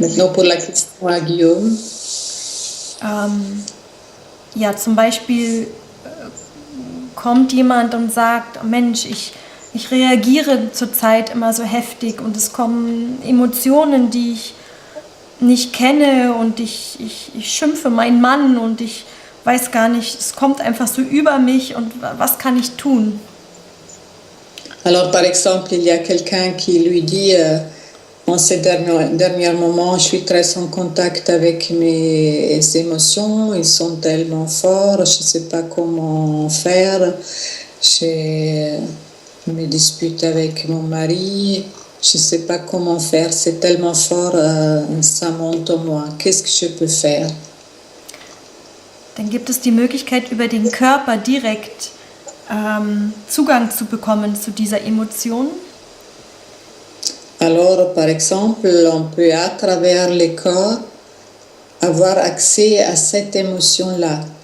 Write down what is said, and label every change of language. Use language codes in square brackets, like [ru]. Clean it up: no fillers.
[fr] Maintenant pour la question à Guillaume. [de] Zum Beispiel kommt jemand und sagt, Mensch, ich reagiere zurzeit immer so heftig und es kommen Emotionen, die ich nicht kenne und ich schimpfe meinen Mann und ich weiß gar nicht, es kommt einfach so über mich und was kann ich tun? [fr] Alors par exemple, il y a quelqu'un qui lui dit en ces derniers moments, je suis très en contact avec mes émotions, ils sont tellement forts, je ne sais pas comment faire, je me dispute avec mon mari, je ne sais pas comment faire, c'est tellement fort, ça monte en moi, qu'est-ce que je peux faire? [de] Dann gibt es die Möglichkeit, über den Körper direkt Zugang zu bekommen zu dieser Emotion. [fr] Alors, par exemple, on peut à travers le corps avoir accès à cette émotion-là.